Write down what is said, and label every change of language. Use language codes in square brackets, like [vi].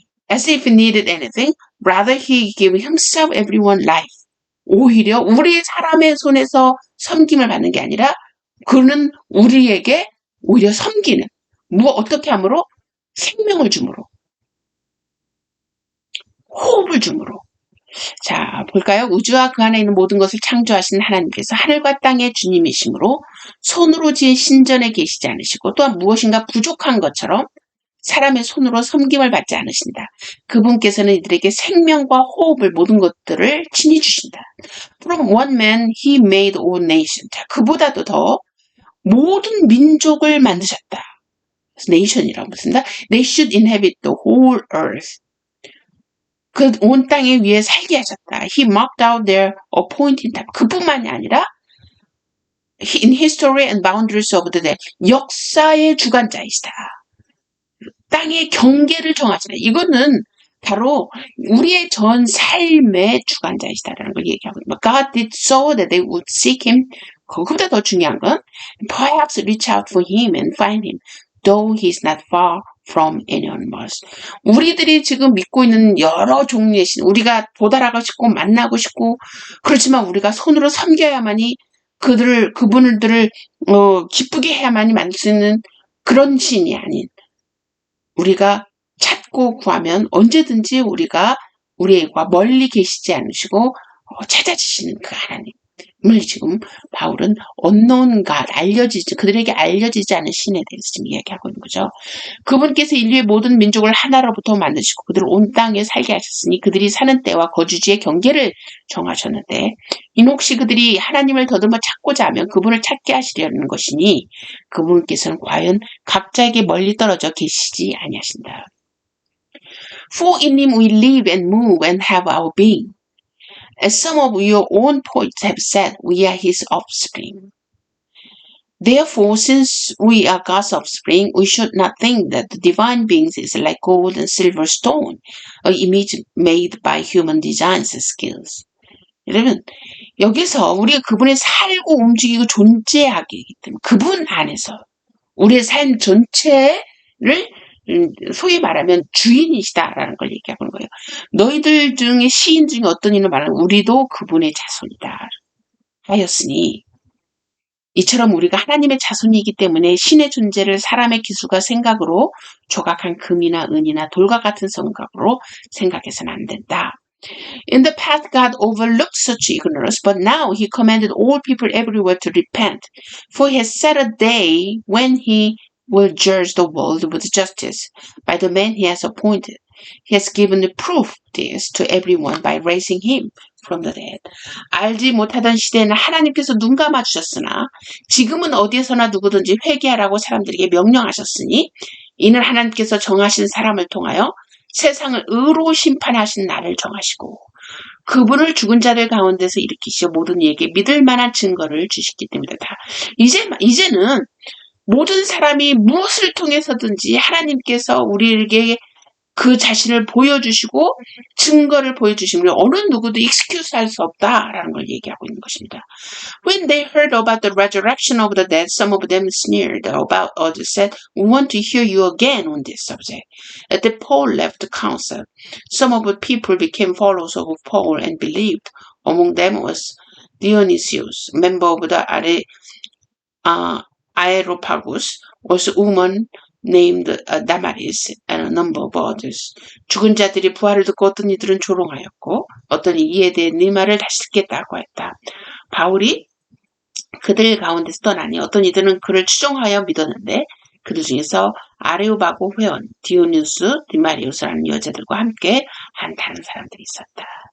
[en] As if he needed anything, rather he gave himself everyone life. [ko] 오히려 우리 사람의 손에서 섬김을 받는 게 아니라 그는 우리에게 오히려 섬기는 어떻게 함으로? 생명을 줌으로 호흡을 줌으로. 자, 볼까요? 우주와 그 안에 있는 모든 것을 창조하신 하나님께서 하늘과 땅의 주님이시므로 손으로 지은 신전에 계시지 않으시고 또한 무엇인가 부족한 것처럼 사람의 손으로 섬김을 받지 않으신다. 그분께서는 이들에게 생명과 호흡을 모든 것들을 친히 주신다. [en] From one man he made all nations. [ko] 자, 그보다도 더 모든 민족을 만드셨다. nation이라고 씁니다. [en] They should inhabit the whole earth. [ko] 그 온 땅에 위에 살게 하셨다. [en] He marked out their appointed time. [ko] 그뿐만이 아니라 [en] in history and boundaries of the day. [ko] 역사의 주관자이시다. 땅의 경계를 정하시다. 이거는 바로 우리의 전 삶의 주관자이시다라는 걸 얘기하고 있습니다. [en] God did so that they would seek him. [ko] 그보다 더 중요한 건 [en] perhaps reach out for him and find him, though he is not far from anyone else. [ko] 우리들이 지금 믿고 있는 여러 종류의 신, 우리가 도달하고 싶고 만나고 싶고 그렇지만 우리가 손으로 섬겨야만이 그분들을 기쁘게 해야만이 만들 수 있는 그런 신이 아닌 우리가 찾고 구하면 언제든지 우리가 우리와 멀리 계시지 않으시고 찾아주시는 그 하나님. 지금 바울은 unknown God, 그들에게 알려지지 않은 신에 대해서 지금 이야기하고 있는 거죠. 그분께서 인류의 모든 민족을 하나로부터 만드시고 그들을 온 땅에 살게 하셨으니 그들이 사는 때와 거주지의 경계를 정하셨는데 이는 혹시 그들이 하나님을 더듬어 찾고자 하면 그분을 찾게 하시려는 것이니 그분께서는 과연 각자에게 멀리 떨어져 계시지 아니하신다. [en] For in him we live and move and have our being. As some of your own poets have said, we are his offspring. Therefore, since we are God's offspring, we should not think that the divine beings is like gold and silver stone, an image made by human designs and skills. [ko] 여러분, 여기서 우리가 그분의 살고 움직이고 존재하기 때문에 그분 안에서 우리의 삶 전체를 소위 말하면 주인이시다라는 걸 얘기하는 거예요. 너희들 중에 시인 중에 어떤 이는 말하는 우리도 그분의 자손이다 하였으니 이처럼 우리가 하나님의 자손이기 때문에 신의 존재를 사람의 기술과 생각으로 조각한 금이나 은이나 돌과 같은 성각으로 생각해서는 안 된다. [en] In the past, God overlooked such ignorance, but now he commanded all people everywhere to repent, for he has set a day when he will judge the world with justice by the man he has appointed. He has given proof of this to everyone by raising him from the dead. [ko] 알지 못하던 시대에는 하나님께서 눈 감아주셨으나 지금은 어디에서나 누구든지 회개하라고 사람들에게 명령하셨으니 이는 하나님께서 정하신 사람을 통하여 세상을 의로 심판하신 날을 정하시고 그분을 죽은 자들 가운데서 일으키시어 모든 이에게 믿을 만한 증거를 주시기 때문이다. 이제는 모든 사람이 무엇을 통해서든지 하나님께서 우리에게 그 자신을 보여주시고 증거를 보여주시면 어느 누구도 excuse 할 수 없다라는 걸 얘기하고 있는 것입니다. [en] When they heard about the resurrection of the dead, some of them sneered about others, said, "We want to hear you again on this subject." At the Paul left the council, some of the people became followers of Paul and believed. Among them was Dionysius, member of the Areopagus, was a woman named Damaris and a number of others. [ko] 죽은 자들이 부활을 듣고 어떤 이들은 조롱하였고 어떤 이에 대해 네 말을 다시 듣겠다고 했다. 바울이 그들 가운데서 떠나니 어떤 이들은 그를 추종하여 믿었는데 그들 중에서 아레오바고 회원 디오니우스, 디마리우스라는 여자들과 함께 한 다른 사람들이 있었다.